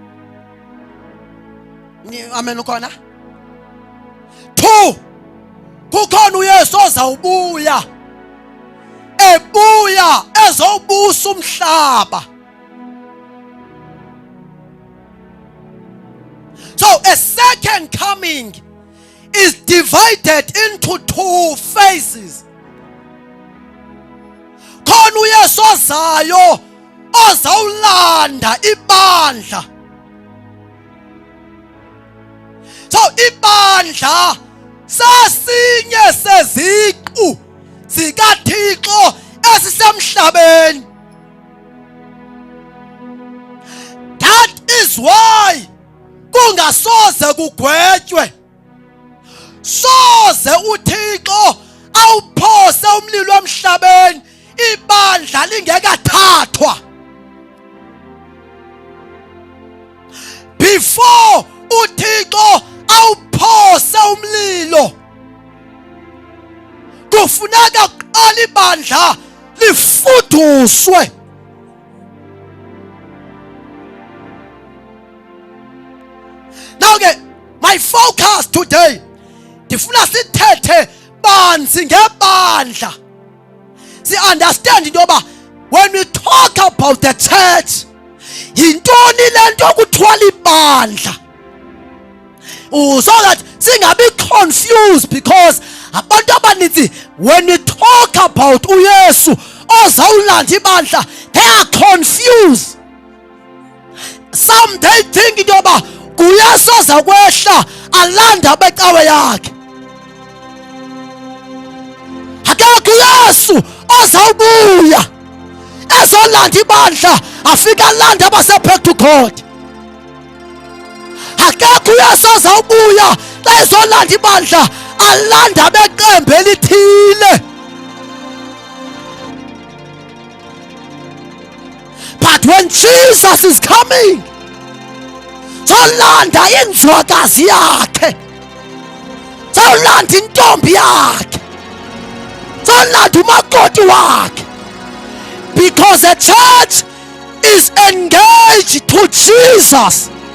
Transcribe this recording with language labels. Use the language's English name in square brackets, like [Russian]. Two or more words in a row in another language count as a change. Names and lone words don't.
[Xhosa] Amen ukhona? 2. Kukhona uYesu ozawubuya ebuya ezobusa umhlaba. [English] So a second coming is divided into 2 phases. [Xhosa] Khona uYesu ozayo ozawulanda ibandla. So ibandla sasinye seziqu zikaThixo esisemhlabeni. [English] That is why [Xhosa] kungasoze kugwetywe. Soze uThixo awuphose umlilo emhlabeni ibandla lingekathathwa. Before uThixo awuphose umlilo, kufuneka kuqala ibandla lifuduswe. [English] Now my focus today, [Xhosa] ndifuna sithethe banzi ngebandla. [English] See, understand [Xhosa] into yoba [English] when we talk about the church, [Xhosa] yintoni lento kuthiwa libandla. [English] So that singabi confused, because [Xhosa] abantu abaninzi [English] when we talk about [Xhosa] uYesu ozawulanda ibandla, [English] they are confused. Some they think [Xhosa] into yoba uYesu ozakwehla alanda becawe yakhe. Akekho uYesu ozawubuya ezolanda ibandla afika alanda abase [English] back to God. [Xhosa] Akekho uYesu ozawubuya ezolanda ibandla alanda beqembu elithile. [English] But when Jesus is coming, [Xhosa] zolanda indlwakazi yakhe, zolanda intombi yakhe, zolanda umakoti wakhe. [English] Because the church is engaged to Jesus.